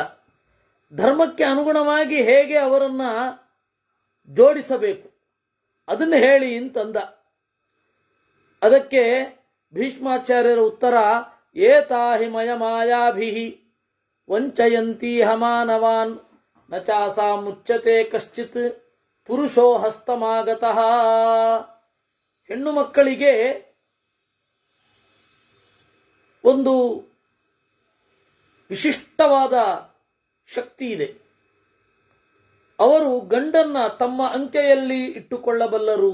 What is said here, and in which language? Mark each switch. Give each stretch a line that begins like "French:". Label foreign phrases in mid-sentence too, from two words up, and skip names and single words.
Kannada: ಧರ್ಮಕ್ಕೆ ಅನುಗುಣವಾಗಿ ಹೇಗೆ ಅವರನ್ನ ಜೋಡಿಸಬೇಕು ಅದನ್ನು ಹೇಳಿ ಅಂತಂದ. ಅದಕ್ಕೆ ಭೀಷ್ಮಾಚಾರ್ಯರ ಉತ್ತರ,
Sanskrit: ಏತಾಹಿ ಮಯ ಮಾಯಾಭಿಹಿ ವಂಚಯಂತಿ ಹಮಾನವಾನ್ ನ ಚಾಸಾ ಮುಚ್ಚತೆ ಕಶ್ಚಿತ್ ಪುರುಷೋ ಹಸ್ತಮಾಗತಃ.
Kannada: ಹೆಣ್ಣು ಮಕ್ಕಳಿಗೆ ಒಂದು ವಿಶಿಷ್ಟವಾದ ಶಕ್ತಿ ಇದೆ. ಅವರು ಗಂಡನ್ನ ತಮ್ಮ ಅಂಕೆಯಲ್ಲಿ ಇಟ್ಟುಕೊಳ್ಳಬಲ್ಲರು.